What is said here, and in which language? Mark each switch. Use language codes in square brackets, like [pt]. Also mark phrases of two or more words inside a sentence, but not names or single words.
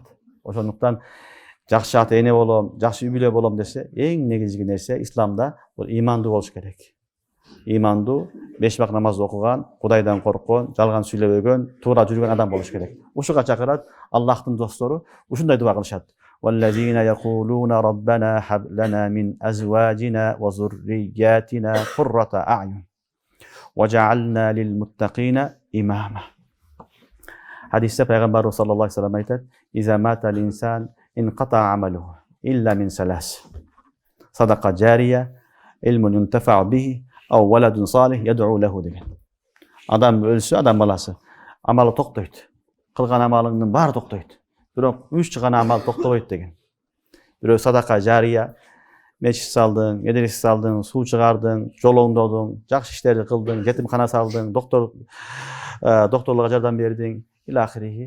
[ky] Ошондуктан жакшы ата-эне болом, жакшы үй бүлө болом десе, эң негизги нерсе исламда бул имандуу болуш керек. Имандуу, 5 вакыт намаз окуган, Кудайдан корккон, жалган сүйлөбөгөн, туура жүргөн адам болуш керек. Ушуга чакырат Аллахтын достору, ушундай дуа кылышат. [ar] والذين يقولون ربنا هب لنا من أزواجنا وذرياتنا قرة أعين واجعلنا للمتقين إماما. [ky] Хадисте пайгамбарыбыз [ar] صلى الله عليه وسلم [ky] айтат: [ar] "إذا مات الإنسان انقطع عمله إلا من ثلاث. صدقة جارية علم ينتفع به أو ولد صالح يدعو له" деген. [ky] Адам өлсө, адам баласы амалы токтойт. Кылган амалыңдын баары токтойт. Бирок 3 гана амал токтобойт деген. Бирөө [ar] صدقة جارية, [ky] мечит салдың, медресе салдың, суу чыгардың, жол оңдодуң, жакшы иштерди кылдың, жетимкана салдың, докторлорго жардам бердиң, илахирихи.